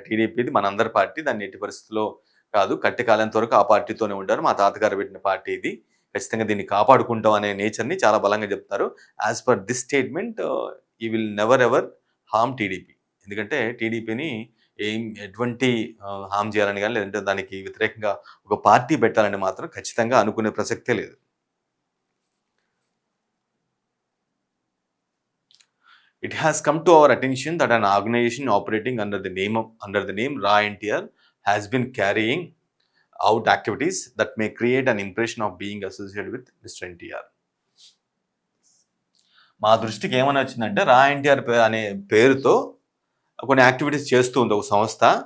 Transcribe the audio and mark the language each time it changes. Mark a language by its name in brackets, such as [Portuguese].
[Telugu] టీడీపీది మనందరి పార్టీ, దాన్ని ఎట్టి పరిస్థితుల్లో కాదు, కట్టి కాలేంత వరకు ఆ పార్టీతోనే ఉంటారు, మా తాతగారు పెట్టిన పార్టీ ఇది, ఖచ్చితంగా దీన్ని కాపాడుకుంటాం అనే నేచర్ని చాలా బలంగా చెప్తారు. [English] As per this statement he will never ever harm TDP. [Telugu] ఎందుకంటే టీడీపీని ఎటువంటి హామ్ చేయాలని కానీ, లేదంటే దానికి వ్యతిరేకంగా ఒక పార్టీ పెట్టాలని మాత్రం ఖచ్చితంగా అనుకునే ప్రసక్తే లేదు. [English] It has come to our attention that an organization operating under the name Raw NTR has been carrying out activities that may create an impression of being associated with Mr. NTR. [Telugu] మా దృష్టికి ఏమని వచ్చిందంటే, రా ఎన్టీఆర్ అనే పేరుతో కొన్ని activities చేస్తూ ఉంది ఒక సంస్థ.